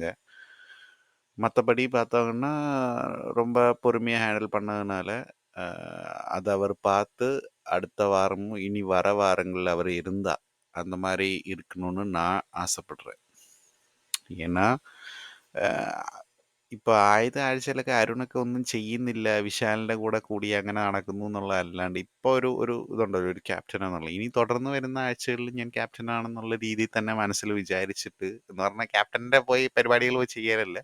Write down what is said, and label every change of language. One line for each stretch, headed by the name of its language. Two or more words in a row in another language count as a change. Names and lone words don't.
Tamil: மத்தபடி பார்த்தாங்கன்னா, ரொம்ப பொறுமையா ஹேண்டில் பண்ணதுனால, அ அத அவர் பார்த்து, அடுத்த வாரமும், இனி வர வாரங்கள்ல அவரு இருந்தா, அந்த மாரி இருக்கணும்னு நான் ஆசைப்படுறேன்.
Malayalam: ஏன்னா, அ ഇപ്പൊ ആദ്യത്തെ ആഴ്ചയിലൊക്കെ അരുണൊക്കെ ഒന്നും ചെയ്യുന്നില്ല. വിശാലിന്റെ കൂടെ കൂടി അങ്ങനെ നടക്കുന്നു എന്നുള്ളതല്ലാണ്ട് ഇപ്പൊ ഒരു ഇതുണ്ടല്ലോ ഒരു ക്യാപ്റ്റൻ എന്നുള്ള. ഇനി തുടർന്ന് വരുന്ന ആഴ്ചകളിൽ ഞാൻ ക്യാപ്റ്റൻ ആണെന്നുള്ള രീതിയിൽ തന്നെ മനസ്സിൽ വിചാരിച്ചിട്ട് എന്ന് പറഞ്ഞാൽ ക്യാപ്റ്റന്റെ പോയി പരിപാടികൾ പോയി ചെയ്യാനല്ല.